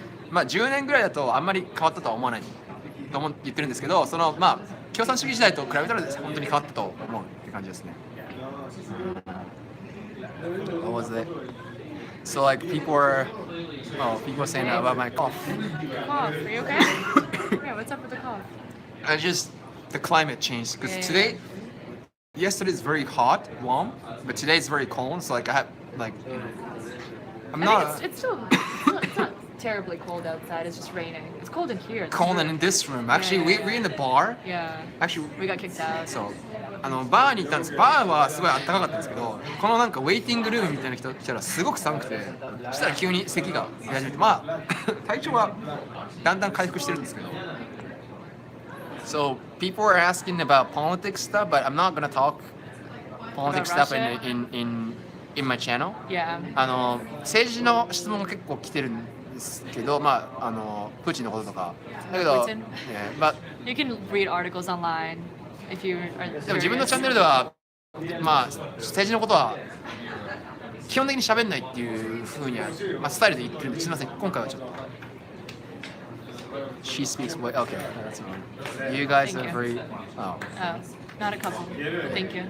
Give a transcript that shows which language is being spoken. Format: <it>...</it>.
<ja>10年ぐらいだとあんまり変わったとは思わないと言ってるんですけど、共産主義時代と比べたら本当に変わったと思うって感じですね。</ja> <en>What was it? So like people were saying about my cough. Cough, are you okay? Yeah, what's up with the cough? The climate changed because yesterday is very hot, warm, but today is very cold. So like I have I'm not. It's not terribly cold outside. It's just raining. It's cold in here. Cold in this room. Actually, we're in the bar. Yeah. Actually, we got kicked out.</en> <ja>そう。バーに行ったんです。バーはすごい暖かかったんですけど、このウェイティングルームみたいな人来たらすごく寒くて、そしたら急に咳が出始めて、体調はだんだん回復してるんですけど。</ja> <en>So people are asking about politics stuff, but I'm not gonna talk politics stuff in my channel. Yeah.</en> <ja>政治の質問が結構来てるんですけど、プーチンのこととか。だけど、</ja> <en>Putin? Yeah, but You can read articles online if you are</en> <ja>でも自分のチャンネルでは、政治のことは基本的に喋んないっていう風には、スタイルで言ってるんで、すみません、今回はちょっと。</ja> <en>She speaks way. Okay, that's fine. You guys Thank are you. very. Oh. Oh, not a couple. Thank you.</en>